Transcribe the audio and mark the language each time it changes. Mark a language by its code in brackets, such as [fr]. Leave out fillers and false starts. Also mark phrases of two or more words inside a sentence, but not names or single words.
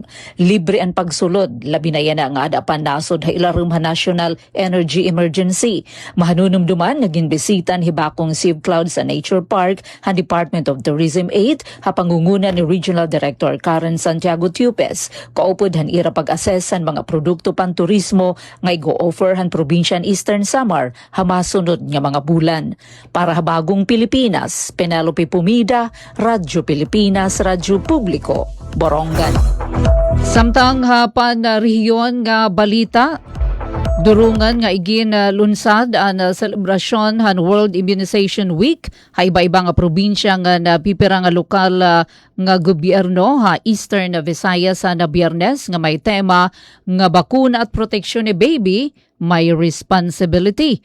[war] Libre ang pagsulod labi na yan nga ada pa nasod ha ilarum ha National Energy Emergency. Mahanunumduman naging bisitan hibakong Sieve Cloud sa Nature Park han Department of Tourism 8 ha pangunguna ni Regional Director Karen Santiago Tiupes. Kaupod han ira pag-assess han mga produkto pan turismo nga i-go-offer han Provincial Eastern Samar ha masunod nga mga bulan. Para ha bagong Pilipinas, Penelope Pumida, Radyo Pilipinas, Radyo Publiko, Borongan. Samtang ha panariyon nga balita, durungan nga igin lunsad ang selebrasyon han World Immunization Week ha iba-iba nga probinsya nga napipira nga lokal nga gobyerno ha Eastern Visayas na Biyernes nga may tema nga bakuna at proteksyon ni baby may responsibility.